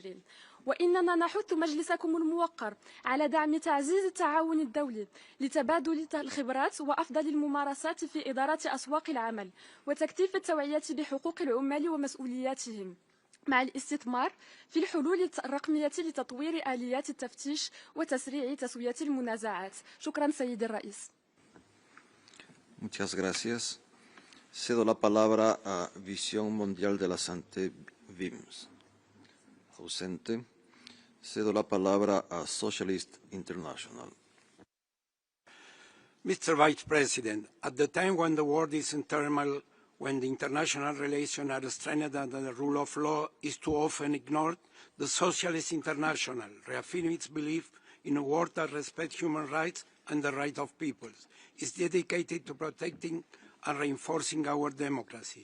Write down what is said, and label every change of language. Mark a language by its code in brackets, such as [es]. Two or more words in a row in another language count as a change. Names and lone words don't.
[ar] وإننا نحث مجلسكم الموقر على دعم تعزيز التعاون الدولي لتبادل الخبرات وأفضل الممارسات في إدارة أسواق العمل وتكثيف التوعية بحقوق العمال ومسؤولياتهم، مع الاستثمار في الحلول الرقمية لتطوير آليات التفتيش وتسريع تسوية المنازعات. شكرا سيدي الرئيس. [es] Muchas gracias. Cedo la palabra a Visión Mundial de la Santé, VIMS. Ausente. Cedo la palabra a Socialist International. [en] Mr. Vice President, at the time when the world is in turmoil, when the international relations are strained and the rule of law is too often ignored, the Socialist International reaffirms its belief in a world that respects human rights and the rights of peoples, is dedicated to protecting and reinforcing our democracy.